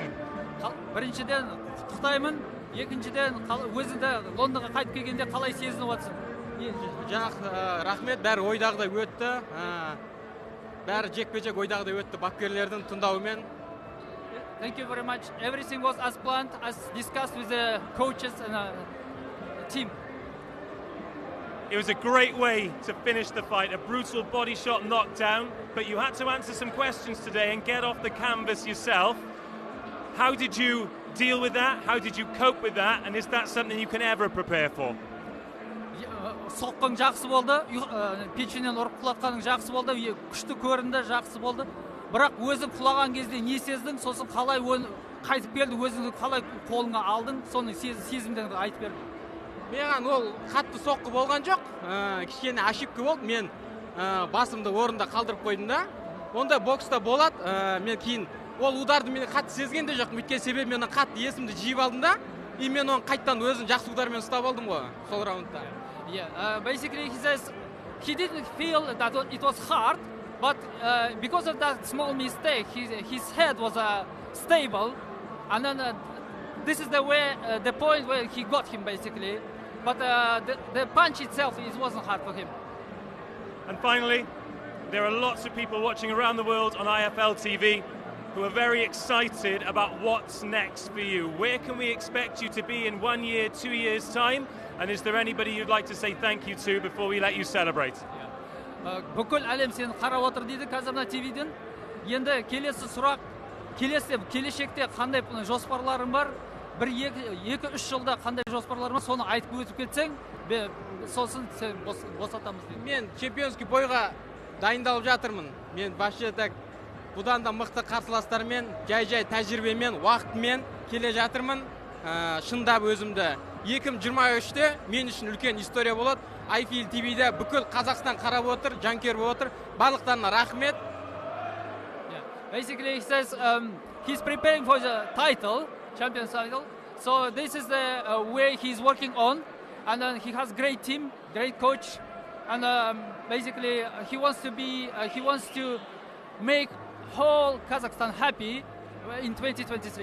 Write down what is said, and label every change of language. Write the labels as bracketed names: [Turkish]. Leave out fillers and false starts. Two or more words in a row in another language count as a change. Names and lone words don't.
[Kazakh] Біріншіден құттықтаймын, екіншіден өзіңді Лондонға қайтып келгенде қалай сезініп отырсың? Рахмет, бәрі ойдағыдай өтті. Бәрі жекпе-жек ойдағыдай өтті бапкерлердің тыңдауымен. [English] Thank you very much. Everything was as planned, as discussed with the coaches and team. It was a great way to finish the fight, a brutal body shot knockdown, but you had to answer some questions today and get off the canvas yourself. How did you deal with that? How did you cope with that? And is that something you can ever prepare for? [Kazakh] Соққың жақсы болды, пешенен ұрып құлатқаның жақсы болды, күшті көрінді, жақсы болды. Бірақ өзің құлаған кезде не сездің, сосын қалай қайтып келді, өзіңді қалай қолыңа алдың, соны сезімдеріңді айтып бердің. Маған ол қатты соққы болған жоқ, кішкене ошибка болды, мен басымды орында қалдырып қойдым да. Онда бокста болады, мен кейін ол ударды мен қатты сезген де жоқ, өйткені себебі мен қатты есімді жиып алдым да, и мен оны қайттан өзім жақсы удармен ұстап алдым ғой, сол раундта. [English] Yeah, basically he says he didn't feel that it was hard, but because of that small mistake, his head was stable, and then this is the way, the point where he got him basically. But the punch itself, it wasn't hard for him. And finally, there are lots of people watching around the world on IFL TV who are very excited about what's next for you. Where can we expect you to be in 1 year, 2 years' time? And is there anybody you'd like to say thank you to before we let you celebrate? [Kazakh] Бүкіл әлем сені қарап отыр дейді қазір мына ТВ-ден. Енді келесі сұрақ, келешекте қандай жоспарларың бар? 1-2-3 жылда қандай жоспарларың бар? Соны айтып өтіп кетсең, сосын сен босатамыз дейді. Мен чемпионский бойға дайындалып жатырмын. Мен басшы так бұдан да мықты қарсыластармен, жай-жай тәжірибемен, уақытымен келе жатырмын. Шындап өзімді 2023-те мен үшін үлкен история болады. IFL TV-де бүкіл Қазақстан қарап отыр, жанкер болып отыр. Барлықтарына рахмет. [English] Basically he says he's preparing for the title, champion title. So this is the way he's working on, and then he has great team, great coach, and basically he wants to make whole Kazakhstan happy in 2023.